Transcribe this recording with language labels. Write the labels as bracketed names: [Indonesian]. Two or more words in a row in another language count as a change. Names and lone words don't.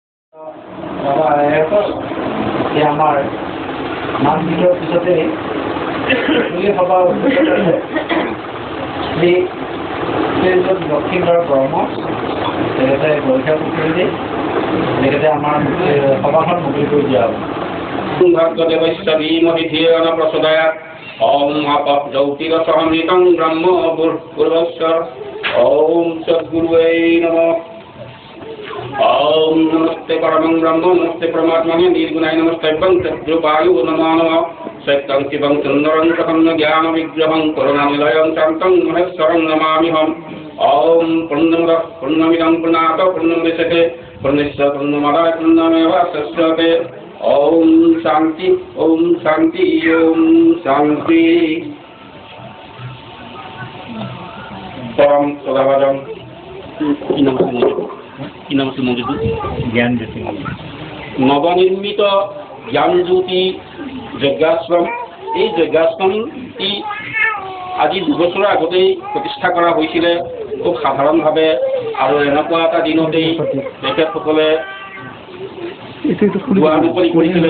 [Assamese] আমার মাছ ভিডিওর পিছতে সভা দক্ষিণ ব্ৰহ্ম তেখেতে পৰীক্ষা পুথি তেখেতে আমাৰ সভাখন মুকলি কৰি দিয়া হ'ব। [Sanskrit] ओम आप ज्योतिरसमृतं ब्रह्म भूर्भुवस्व ओम सद्गुरुवे नमः। ओम नमस्ते परमं ब्रह्म नमस्ते परमात्मने निर्गुणाय नमस्ते सद्गुरुवायु नमो नमः। सत्यं शिवं सुन्दरं प्रसन्न ज्ञान विग्रहं करुणानिलयं शान्तं महेश्वरं नमाम्यहम्। ओम पूर्णमिदं पूर्णात् पूर्णमुदच्यते पूर्णस्य पूर्णमादाय पूर्णमेवावशिष्यते। ओम शांति ओम शांति ओम शांति। परम सदाभाजन [Assamese] জ্ঞান জ্যোতি নবনির্মিত জ্ঞান জ্যোতি যজ্ঞাশ্রম। এই যজ্ঞাশ্রমটি আজি 2 বছৰৰ আগতেই প্ৰতিষ্ঠা কৰা হৈছিলে খুব সাধাৰণভাৱে, আৰু এনেকুৱা এটা দিনতেই তেখেতসকলে মুকলি কৰিছিলে।